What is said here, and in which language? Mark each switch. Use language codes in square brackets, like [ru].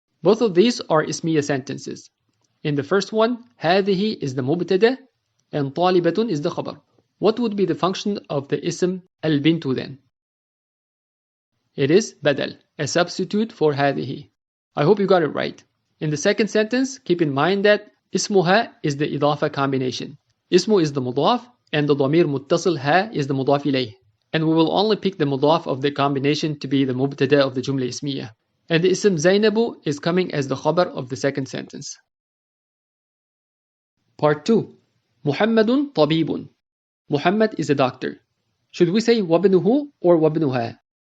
[en] Both of these are ismiya sentences. In the first one, هذه is the مبتدا and طالبة is the khabar. What would be the function of the ism البنت then? It is بدل, a substitute for هذه. I hope you got it right. In the second sentence, keep in mind that اسمها is the إضافة combination. اسم is the مضاف and the ضمير متصل ها is the مضاف إليه. And we will only pick the مضاف of the combination to be the مبتدا of the جملة اسمية. And the ism زينب is coming as the khabar of the second sentence. Part 2. [ar] محمد طبيب. [en] Muhammad is a doctor. Should we say وابنه or وابنها?